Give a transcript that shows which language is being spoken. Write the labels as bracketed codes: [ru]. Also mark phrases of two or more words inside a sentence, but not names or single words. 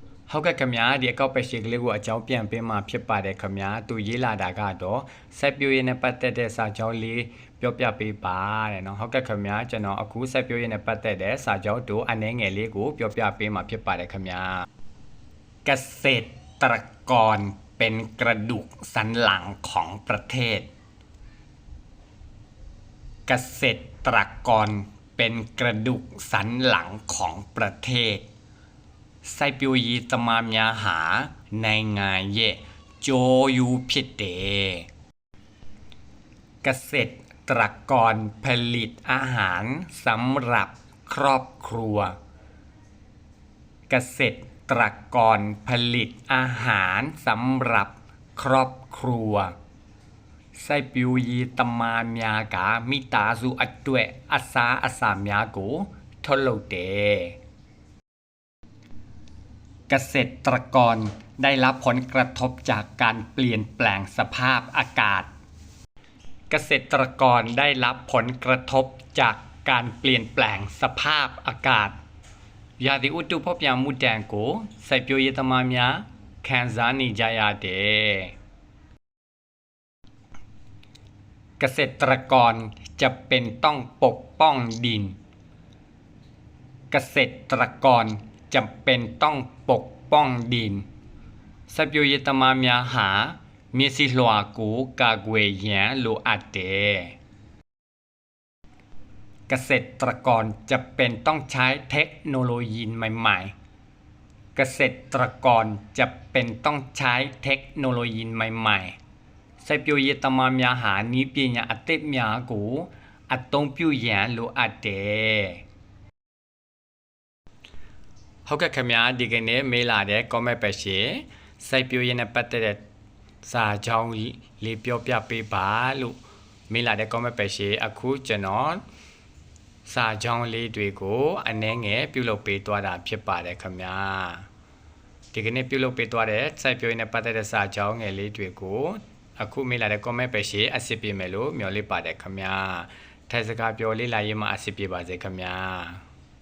[my] ဟုတ်ကဲ့ခင်ဗျာဒီအကောက်ပဲရှေကလေးကိုအကြောင်းပြန်ပေးမှဖြစ်ပါတယ်ခင်ဗျာသူရေးလာတာကတော့စိုက်ပျိုးရေးနဲ့ပတ်သက်တဲ့စာကြောင်းလေးပြောပြပေးပါတဲ့နော်ဟုတ်ကဲ့ခင်ဗျာကျွန်တော်အခုစိုက်ပျိုးရေးနဲ့ပတ်သက်တဲ့စာကြောင်းတို့အနည်းငယ်လေးကိုပြောပြပေးမှဖြစ်ပါတယ်ခင်ဗျာ [th] เกษตรกรเป็นกระดูกสันหลังของประเทศ เกษตรกรเป็นกระดูกสันหลังของประเทศ [my] စိုက်ပျိုးရေးသမား များဟာနိုင်ငံရဲ့ကြိုးယူဖြစ်တယ် [th] เกษตรกรผลิตอาหารสำหรับครอบครัวเกษตรกรผลิตอาหารสำหรับครอบครัว [my] စိုက်ပျိုးရေးသမားများကမိသားစုအတွက်အစားအစာများကိုထုတ်လုပ်တယ် [th] เกษตรกรได้รับผลกระทบจากการเปลี่ยนแปลงสภาพอากาศเกษตรกรได้รับผลกระทบจากการเปลี่ยนแปลงสภาพอากาศ [my] ရာသီဥတုဖောက်ပြန်မှုတန်ကိုစိုက်ပျိုးရေးသမားများခံစားနေကြရတယ် [th] เกษตรกรจะเป็นต้องปกป้องดินเกษตรกรจำเป็นต้องปกป้องดิน [my] စိုက်ပျိုးရေးသမားများဟာမျက်စိလွှာကိုကာကွယ်ရန်လိုအပ်တယ် [th] เกษตรกรจะเป็นต้องใช้เทคโนโลยีใหม่ๆเกษตรกรจะเป็นต้องใช้เทคโนโลยีใหม่ๆ [my] စိုက်ပျိုးရေးသမားများဟာနည်းပညာအသစ်များကိုအသုံးပြုရန်လိုအပ်တယ် ဟုတ်ကဲ့ခင်ဗျာဒီကနေ့မေးလာတဲ့ comment ပဲရှင်းစိုက်ပျိုးရေးနဲ့ပတ်သက်တဲ့စာကြော င်းလေးပြောပြပေးပါလို့မေးလာတဲ့ comment ပဲရှင်းအခုကျွန်တော်စာကြောင်းလေးတွေကိုအနည်းငယ်ပြုလုပ်ပေးသွားတာဖြစ်ပါတယ်ခင်ဗျာဒီကနေ့ပြုလုပ်ပေးသွားတဲ့စိုက်ပျိုးရေးနဲ့ပတ်သက်တဲ့စာကြောင်းငယ်လေးတွေကိုအခုမေးလာတဲ့ comment ပဲရှင်းအစစ်ပြမယ်လို့မျှော်လင့်ပါတယ်ခင်ဗျာထိုင်စကားပြောလေးလာရေးမှာအစစ်ပြပါစေခင်ဗျာ